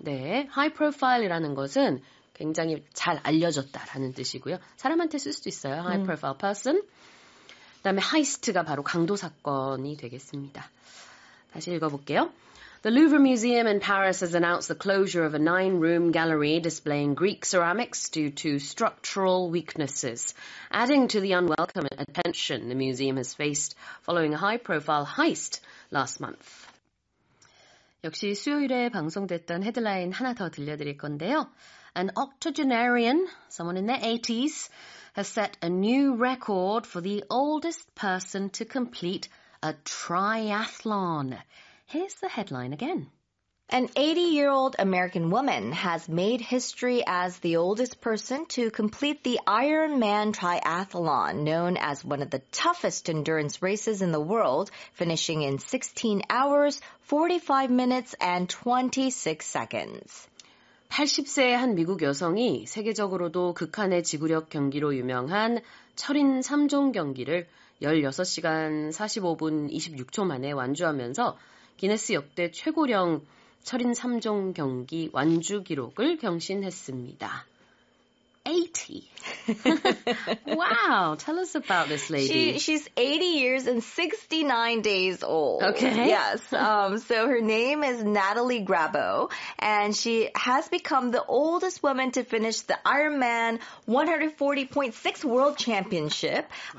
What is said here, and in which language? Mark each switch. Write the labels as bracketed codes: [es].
[ko] 네, high profile이라는 것은 굉장히 잘 알려졌다라는 뜻이고요. 사람한테 쓸 수도 있어요. [en] high profile person. [ko] 그다음에 heist가 바로 강도 사건이 되겠습니다. 다시 읽어볼게요. [en] The Louvre Museum in Paris has announced the closure of a 9-room gallery displaying Greek ceramics due to structural weaknesses, adding to the unwelcome attention the museum has faced following a high-profile heist last month. [ko] 역시 수요일에 방송됐던 헤드라인 하나 더 들려드릴 건데요. [en] An octogenarian, someone in their 80s, has set a new record for the oldest person to complete a triathlon. Here's the headline again. An 80-year-old American woman has made history as the oldest person to complete the Ironman triathlon, known as one of the toughest endurance races in the world, finishing in 16 hours, 45 minutes, and 26 seconds. [ko] 80세의 한 미국 여성이 세계적으로도 극한의 지구력 경기로 유명한 철인 3종 경기를 16시간 45분 26초 만에 완주하면서 기네스 역대 최고령 철인 3종 경기 완주 기록을 경신했습니다. [en] 80. Wow, tell us about this lady. She's 80 years and 69 days old. Okay. Yes. So her name is Natalie Grabo, and she has become the oldest woman to finish the Ironman 140.6 World Championship.